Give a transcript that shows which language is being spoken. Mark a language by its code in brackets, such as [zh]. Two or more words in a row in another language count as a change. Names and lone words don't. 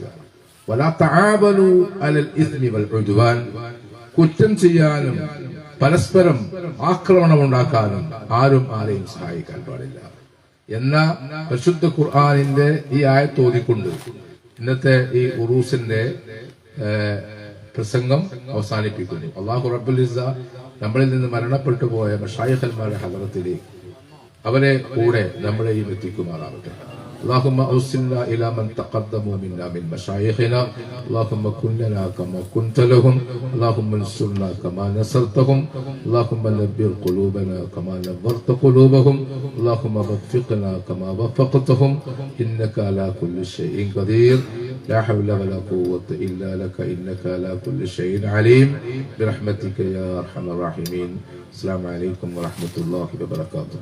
[ar] ولا تعاونوا على الإثم والعدوان, [ml] കുറ്റം ചെയ്യാനും പരസ്പരം ആക്രമണം ഉണ്ടാക്കാനും ആരും ആരെയും സഹായിക്കാൻ പാടില്ല എന്ന പരിശുദ്ധ ഖുർആനിന്റെ ഈ ആയത്ത് ഓതിക്കൊണ്ട് ഇന്നത്തെ ഈ ഉറൂസിന്റെ പ്രസംഗം അവസാനിപ്പിക്കുന്നു. [ar] الله رب العزة [ml] നമ്മളിൽ നിന്ന് മരണപ്പെട്ടു പോയ മശായിഖന്മാരുടെ ഹദറത്തിലേക്ക് അവരെ കൂടെ നമ്മളെയും എത്തിക്കുമാറാവട്ടെ. [ar] اللهم أوصلنا إلى من تقدموا منا من مشايخنا، اللهم كن لنا كما كنت لهم، اللهم انصرنا كما نصرتهم، اللهم نبر قلوبنا كما نبرت قلوبهم، اللهم وفقنا كما وفقتهم، إنك على كل شيء قدير، لا حول ولا قوة إلا لك، إنك على كل شيء عليم، برحمتك يا أرحم الراحمين. السلام عليكم ورحمة الله وبركاته.